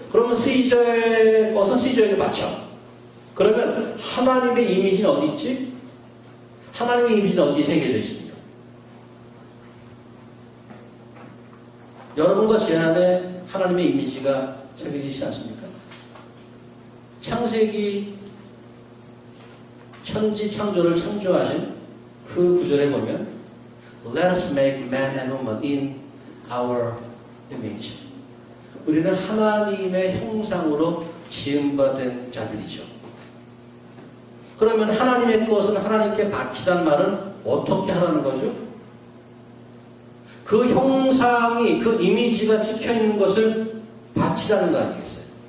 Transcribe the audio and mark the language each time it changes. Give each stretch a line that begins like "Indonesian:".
Korean: 그러면 시저의 것은 시저에게 바쳐. 그러면 하나님의 이미지는 어디 있지? 하나님의 이미지는 어디에 새겨져 있습니까? 여러분과 제 안에 하나님의 이미지가 새겨져 있지 않습니까? 창세기 천지 창조를 창조하신 그 구절에 보면
English: Let us make man and woman in our image.
Korean: 우리는 하나님의 형상으로 지음받은 자들이죠. 그러면 하나님의 것은 하나님께 바치란 말은 어떻게 하라는 거죠? 그 형상이, 그 이미지가 찍혀있는 것을 바치라는 거 아니겠어요?